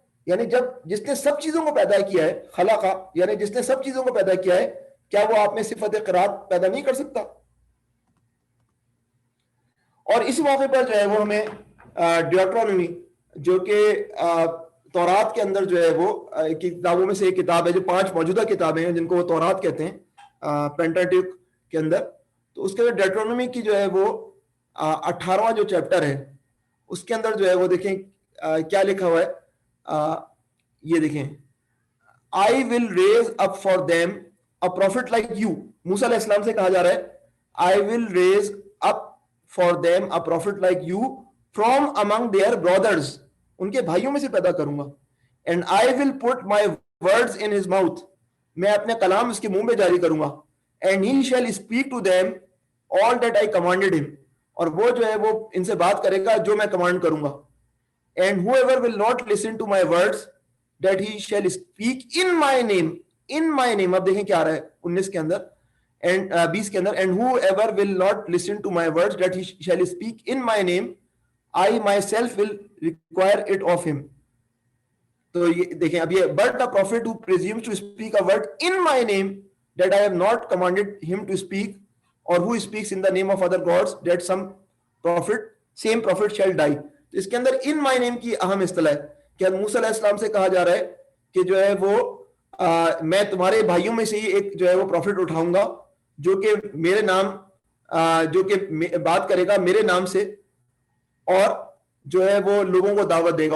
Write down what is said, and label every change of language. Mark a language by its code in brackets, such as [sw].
[ur] یعنی جب جس نے سب چیزوں کو پیدا کیا ہے, خلقہ یعنی جس نے سب چیزوں کو پیدا کیا ہے, کیا وہ آپ میں صفت قرات پیدا نہیں کر سکتا؟ اور اس موقع پر جو ہے وہ ہمیں ڈیوٹرونومی, جو کہ تورات کے اندر جو ہے وہ کتابوں میں سے ایک کتاب ہے, جو 5 موجودہ کتابیں ہیں جن کو وہ تورات کہتے ہیں پینٹاٹیوک کے اندر, تو اس کے اندر ڈیوٹرونومی کی جو ہے وہ 18واں جو چیپٹر ہے, اس کے اندر جو ہے وہ دیکھیں کیا لکھا ہوا ہے. یہ دیکھیں, [en] I will raise up for them a prophet like you. [ur] موسیٰ علیہ السلام سے کہا جا رہا ہے [en] I will raise up for them a prophet like you from among their brothers. [ur] ان کے بھائیوں میں سے پیدا کروں گا. [en] And I will put my words in his mouth. [ur] میں اپنے کلام اس کے منہ میں جاری کروں گا. [en] And he shall speak to them all that I commanded him. [ur] اور وہ جو ہے وہ ان سے بات کرے گا جو میں کمانڈ کروں گا. [en] And whoever will not listen to my words, that he shall speak in my name. In my name, [ur] اب دیکھیں کیا آ رہا ہے 19 کے اندر [en] and 20 [ur] کے اندر, [en] and whoever will not listen to my words, that he shall speak in my name, I myself will require it of him. [ur] تو یہ دیکھیں اب یہ [en] but the prophet who presumes to speak a word in my name that I have not commanded him to speak, or who speaks in the name of other gods, that same prophet shall die. [ur] تو اس کے اندر ان مائی نیم کی اہم اصطلاح ہے کہ موسیٰ علیہ السلام سے کہا جا رہا ہے کہ جو ہے وہ میں تمہارے بھائیوں میں سے ہی ایک جو ہے وہ پروفٹ اٹھاؤں گا, جو کہ میرے نام جو کہ بات کرے گا میرے نام سے, اور جو ہے وہ لوگوں کو دعوت دے گا.